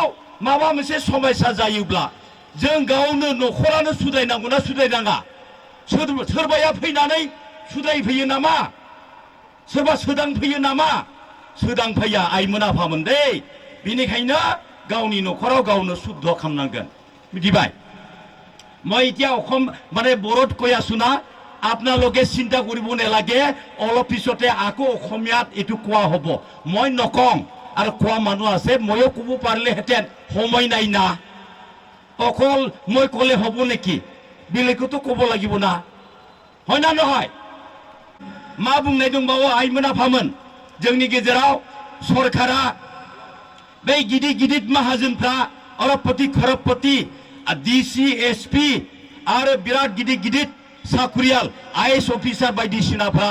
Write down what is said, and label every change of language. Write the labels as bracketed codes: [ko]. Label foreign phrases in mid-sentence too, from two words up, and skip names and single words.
[brx] माबा मोनसे समस्या जायोब्ला जों गावनो न'खरानो सुद्रायनांगौना सुद्रायनाङा सोरबाया फैनानै सुद्रायफैयो नामा सोरबा सोदांफैयो नामा सोदांफैया आइमोन आफामोन दे बेनिखायनो गावनि न'खराव गावनो शुद्ध खालामनांगोन मिथिबाय [as] মই এতিয়া অসম মানে বড়োত কৈ আছো না আপোনালোকে চিন্তা কৰিব নালাগে অলপ পিছতে আকৌ অসমীয়াত এইটো কোৱা হ'ব মই নকওঁ আৰু কোৱা মানুহ আছে ময়ো ক'ব পাৰিলেহেঁতেন সময় নাই না অকল মই ক'লে হ'ব নেকি বেলেগতো ক'ব লাগিব না হয় না নহয় [brx] मा बुंनाय दंबावो आइमोन आफामोन जोंनि गेजेराव सरकारा बे गिदिर गिदिर माहाजोनफ्रा अरबपति खरबपति डीसी एसपी आरो बिराद गिदिर गिदिर साकुरियाल आईएएस अफिसार बायदिसिनाफ्रा